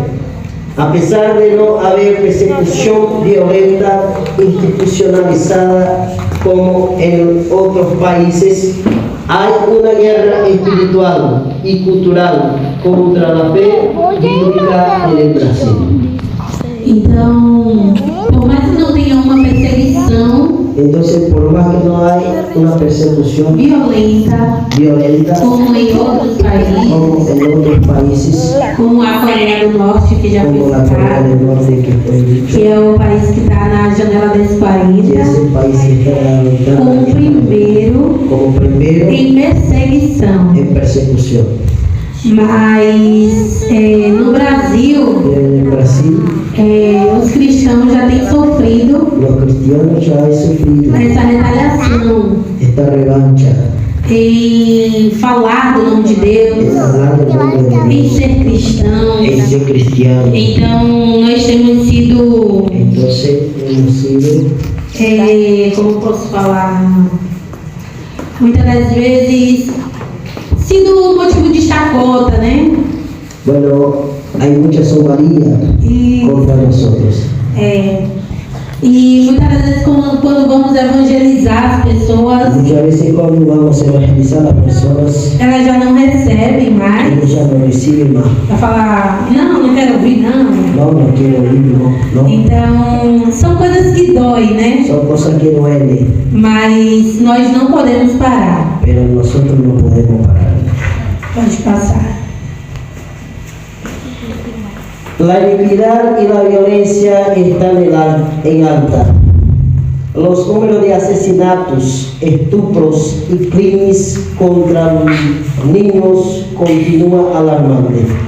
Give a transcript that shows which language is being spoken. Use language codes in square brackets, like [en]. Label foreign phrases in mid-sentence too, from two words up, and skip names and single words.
[es] A pesar de no haber persecución violenta institucionalizada como en otros países, hay una guerra espiritual y cultural contra la fe bíblica en el Brasil. [pt] Então, por mais que não tenha uma perseguição [es] Entonces, por más que no hay una persecución [pt] violenta, [es] violenta [pt] como em outros países, [es] como en otros países, [pt] como a Coreia do Norte, que já foi [es] como la Corea [pt] citado, [es] del Norte que fue dicho, [pt] que é o país que está na janela das [es] que [pt] 40, [es] es el país que está [pt] como primeiro [es] como primero [pt] em perseguição. [es] en persecución. [pt] Mas no Brasil, [es] Pero en el Brasil, [pt] os cristãos já têm sofrido [es] los cristianos ya han sufrido [pt] essa retaliação [es] esta revancha [pt] em falar do nome de Deus, [es] en hablar del nombre de [pt] em [es] Dios, [pt] ser [es] en [pt] cristãos. [es] ser cristiano. [pt] Então, nós temos sido, [es] Entonces, hemos sido [pt] como posso falar, muitas das vezes, sido motivo de chacota, né? [es] bueno, hay mucha sombría [pt] E, [es] contra nosotros. [pt] e muitas das vezes, quando vamos evangelizar as pessoas, [es] Muchas veces cuando vamos a evangelizar a las personas, [pt] elas já não recebem mais. [es] ellos ya no reciben más. [pt] Vai falar, não quero ouvir, não. [es] No, no quiero oír, no. [pt] Então, são coisas que doem, né? [es] Son cosas que duelen, [pt] Mas nós não podemos parar. [es] pero nosotros no podemos parar. [pt] Pode passar. [es] La iniquidad y la violencia están en alta. Los números de asesinatos, estupros y crímenes contra los niños continúan alarmante.